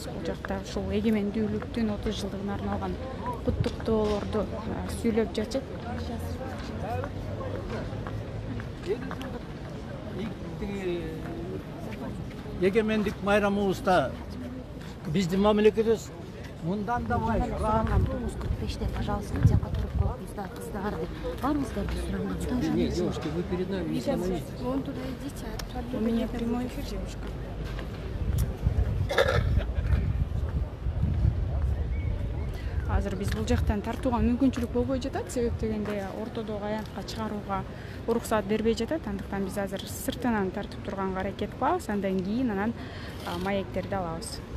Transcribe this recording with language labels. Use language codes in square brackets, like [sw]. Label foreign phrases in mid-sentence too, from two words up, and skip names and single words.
[ky] Бул жакта ушул эгемендүүлүктүн 30 жылдыгына арналган куттуктоолорду сүйлөп жатышат. Егемендик майрамыбызда биздин мамлекетибиз мындан да бай. 9:45-те, [ru] пожалуйста, те, которые [ky] кыздар, баарыбызга суранган. [ru] Нет, девушки, вы перед нами не становитесь. Вон туда идите, У меня прямой эфир, девушка. [ky] Азыр биз бул жактан тартууга мүмкүнчүлүк болбой жатат. Себеп дегенде ортодогу аянтка чыгарууга уруксат бербей жатат. Андыктан биз азыр сыртынан тартып турганга аракет кылабыз. Андан кийин анан маектерди алабыз.